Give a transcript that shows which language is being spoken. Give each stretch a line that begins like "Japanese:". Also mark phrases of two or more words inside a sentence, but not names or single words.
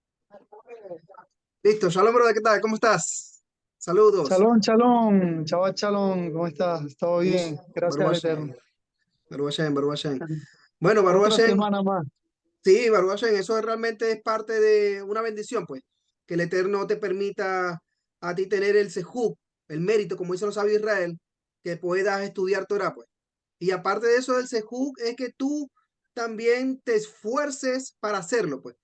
Spanish: Listo, Shalom, brother, ¿qué tal? ¿Cómo estás? Saludos.
Hebrew: שלום, שלום, chaval, shalom,
Spanish: ¿cómo estás? ¿Todo Un bien? Gracias Baruch al Hashem, Eterno.
Hebrew: ברוך השם, ברוך השם.
Spanish: Bueno, Baruch Otra Hashem, semana más. sí,
Hebrew: ברוך השם,
Spanish: eso realmente es parte de una bendición, pues, que el Eterno te permita a ti tener el sehú, el mérito, como dicen los sabios de Israel, que puedas estudiar Torah, pues. Y aparte de eso del sehú, es que tú también te esfuerces para hacerlo, pues.